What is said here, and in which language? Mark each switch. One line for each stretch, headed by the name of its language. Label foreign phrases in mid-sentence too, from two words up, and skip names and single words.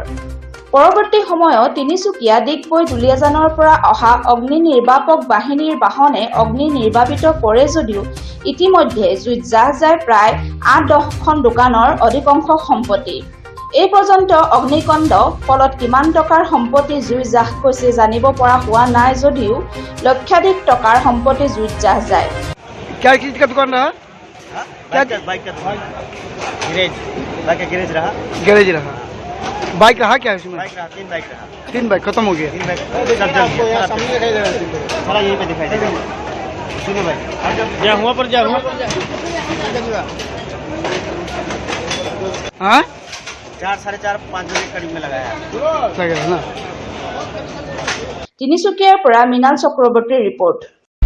Assamese: পৰৱৰ্তী সময়ত তিনিচুকীয়া ডিগবৈ দুলীয়াজানৰ পৰা অহা অগ্নি নিৰ্বাপক বাহিনীৰ বাহনে অগ্নি নিৰ্বাপিত কৰে যদিও ইতিমধ্যে জুইত জাহ যায় প্ৰায় ৮-১০খন দোকানৰ অধিকাংশ সম্পত্তি। এই পৰ্যন্ত অগ্নিকাণ্ড ফলত কিমান টকাৰ সম্পত্তি জুই জাহ গৈছে জানিব পৰা হোৱা নাই যদিও লক্ষাধিক টকাৰ সম্পত্তি জুইত জাহ যায়।
Hindi: क्या चीज का दुकान रहा? बाइक का गैरेज रहा। गैरेज रहा। बाइक रहा क्या है उसमें? बाइक रहा, 3 बाइक रहा। 3 बाइक खत्म हो गया। 3 बाइक सब जल गया। सारा यहीं पे दिखाई देगा। सुनो भाई, जा हुआ पर हाँ 4, 4:30, 5 बजे करीब में लगाया। लगा ना।
Assamese: তিনিচুকীয়াৰ পৰা মৃণাল চক্ৰৱৰ্তীৰ ৰিপৰ্ট।